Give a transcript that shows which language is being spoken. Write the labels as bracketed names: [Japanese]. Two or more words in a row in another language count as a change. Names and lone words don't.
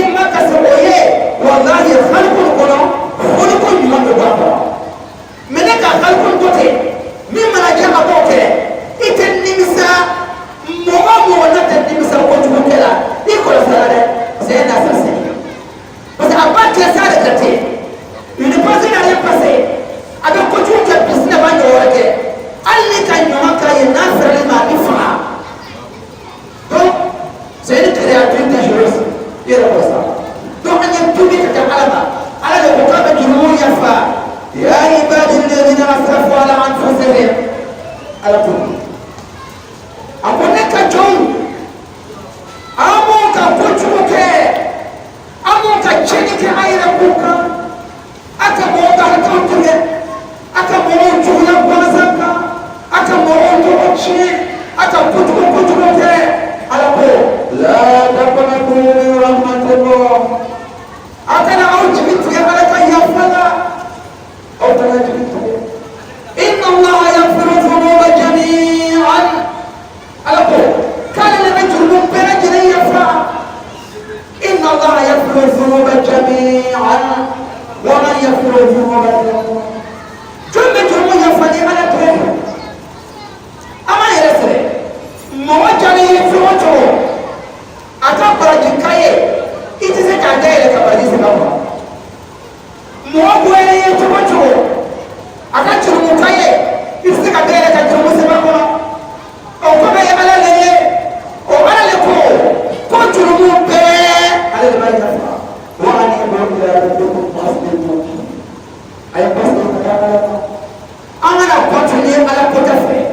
[Bambara] ma kasi o ye walahi xaliku nin kɔnɔ xaliku ɲuman bɛ bɔ a kɔnɔ mais ne ka xaliku to ten min mana kɛ a b'o kɛ i tɛ nimisa mɔgɔ mɔgɔ n'a tɛ nimisa kojugu kɛ la i kɔlɔsi a la dɛ [French] parce que [Bambara] e n'a sa se [French] parce que [Bambara] a b'a kɛ sa de ka ten [French] une personne n'a rien passé [Bambara] a bɛ kojugu kɛ bisi ne b'a ɲɔgɔn wɛrɛ kɛ hali ni ka ɲuman k'a ye n'a serali ma a bɛ faga [French] donc c'est une créature dangereuse [Bambara] i yɛrɛ kɔ sa donc an ye tubi ka kɛ ala ma ala de ko k'a bɛ jurumu yafa [Arabic] يا عبادي الذين أسرفوا على أنفسهم [Bambara] ala tubi a ko ne ka jɔnw an m'o ka kojugu kɛ an m'o ka tiɲɛni kɛ an yɛrɛ kun kan a ka mɔgɔw ka hakɛw tigɛ a ka mɔgɔw juguya gansan kan a ka mɔgɔw tɔgɔ tiɲɛ a ka kojugu kɛ ala ko [Arabic] لا تقنطوا من رحمة الله [Bambara] a kana aw jigi tigɛ ala ka yafa la aw kana jigi tigɛ [Arabic] إن الله يغفر الذنوب جميعا [Bambara] ala ko k'ale de bɛ jurumu bɛɛ lajɛlen yafa [Arabic] إن الله يغفر الذنوب جميعا ومن يغفر الذنوب إلا الله [Bambara] jɔn bɛ jurumu yafa ni ala tɛ an b'an yɛrɛ sɛbɛ mɔgɔ jalen ye cogo o cogo a ka baraji ka ye i tɛ se k'a dayɛlɛ ka baraji sɛbɛn kɔnɔ mɔgɔ bonya ye cogo o cogo a ka jurumu ka ye i tɛ se ka dayɛlɛ ka jurumu sɛbɛn kɔnɔ o kɔfɛ ye ala le ye o ala le ko jurumu bɛɛ ale de b'a yafa [Arabic] وأنيبوا إلى ربكم [Bambara] fasbiru a ye basigi ka taa ala ma an kana continuer ala kota fɛ